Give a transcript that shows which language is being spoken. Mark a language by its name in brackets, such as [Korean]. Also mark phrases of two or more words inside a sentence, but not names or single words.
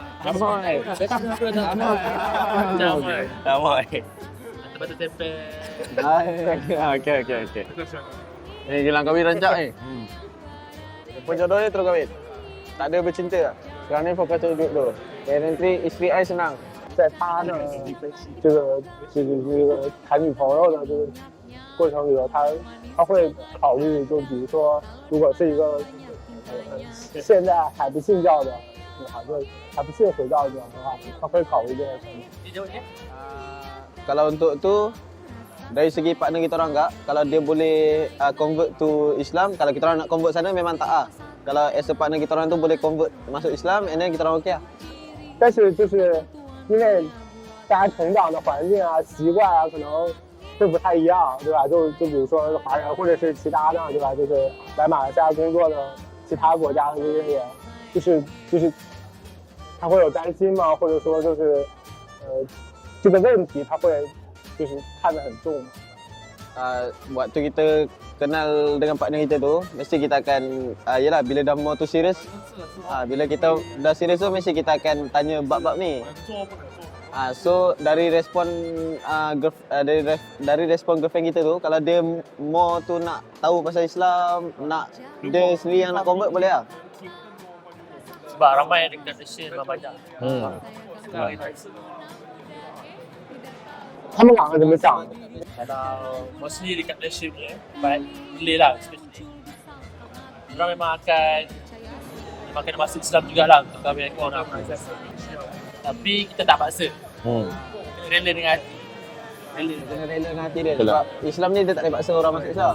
[Malay] Amoy. Batu tempel. Okay. Ni jelang kahwin rancak ni. Penjodoh ni terus kahwin. Tak ada bercinta lah. Sekarang ni fokus duit dulu. Nanti isteri I senang. [Chinese] 在他的这个谈女朋友的这个过程里头，他会考虑，就比如说，如果是一个现在还不信教的女孩子，还不信回教的话，他会考虑这件事吗？ [Malay] Kalau untuk tu, dari segi partner kita orang enggak, kalau dia boleh [English] convert to Islam, [Malay] kalau kita orang nak convert sana memang tak ah. Kalau [English] as a partner [Malay] kita orang tu boleh convert masuk Islam, [English] and then [Malay] kita orang okey lah. [Chinese] 但是就是因为大家成长的环境啊、习惯啊，可能会不太一样，对吧？就比如说华人或者是其他的，对吧？就是来马来西亚工作的其他国家的这些人，就是他会有担心吗？或者说就是这个问题他会就是看得很重吗？ [Malay] Waktu kita kenal dengan partner kita tu, mesti kita akan, yelah bila dah mau tu serius, bila kita dah serius tu mesti kita akan tanya bab-bab ni. So dari respon dari respon girlfriend kita tu, kalau dia mau tu nak tahu pasal Islam, nak dia sendiri yang nak convert boleh lah. Sebab ramai dekat Malaysia memang banyak. [Chinese] 他们两个怎么想的？ [Malay] Kalau mostly dekat Malaysia ni, boleh lah especially. Orang memang akan masuk Islam jugalah untuk kahwin dengan orang. Tapi kita tak paksa. Kena rela dengan hati. Kena rela dengan hati dia. Sebab Islam ni dia tak boleh paksa orang masuk Islam.